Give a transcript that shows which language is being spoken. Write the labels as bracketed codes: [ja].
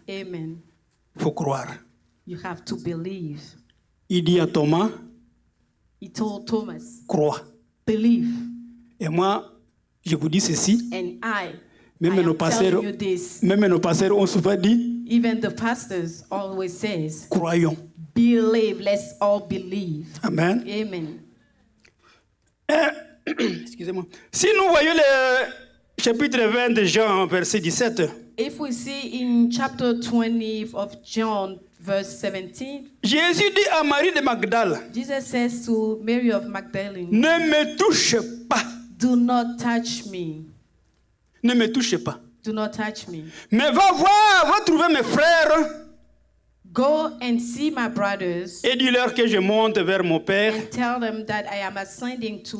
[fr] Amen. Il faut croire. [en] You have to believe. [fr] Il dit à Thomas, [en] He told Thomas, [fr] crois. [en] believe. [fr] Et moi, je vous dis ceci. [en] And I [fr] Même nos [en] am [fr] pasteurs, [en] telling you this. [fr] même nos pasteurs ont souvent dit, [en] Even the pastors always says, [fr] croyons. [en] believe. Let's all believe. [fr] Amen. [en] Amen. [fr] Excusez-moi. Si nous voyons le chapitre 20 de Jean, verset 17, [en] If we see in chapter 20 of John, verse 17, [fr] Jésus dit à Marie de Magdala, [en] Jesus says to Mary of Magdalene, [fr] ne me touche pas. [en] do not touch me. [fr] Ne me touche pas. [en] Do not touch me. [fr] Mais va trouver mes frères [en] Go and see my brothers [fr] et dis-leur que je monte vers mon Père. [en] and tell them that I am ascending to